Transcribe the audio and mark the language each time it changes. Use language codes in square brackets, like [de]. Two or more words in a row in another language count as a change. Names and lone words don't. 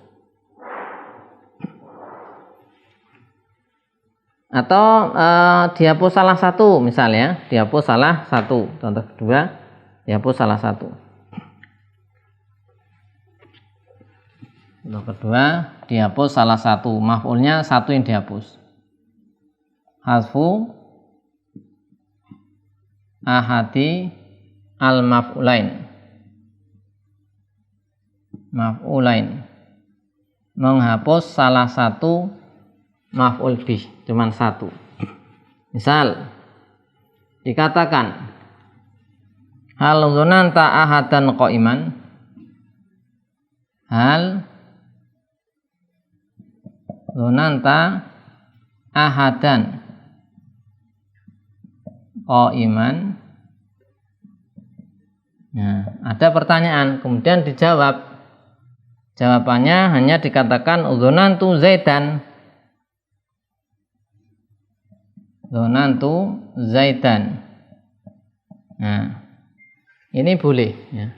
[id] Atau dihapus salah satu, misalnya dihapus salah satu. Contoh kedua, dihapus salah satu. Contoh kedua, dihapus salah satu. Maf'ulnya satu yang dihapus. [ar] Hasfu ahadi al-maf'ulain. [id] Maf'ulain, menghapus salah satu maf'ul bih, cuman satu. Misal dikatakan [ar] hal dzunanta ahadan qa'iman, hal dzunanta ahadan qa'iman. [id] Nah, ada pertanyaan, kemudian dijawab. Jawabannya hanya dikatakan [ar] dzunantu Zaidan. Dzunantu Zaidan. [id] Nah, ini boleh ya.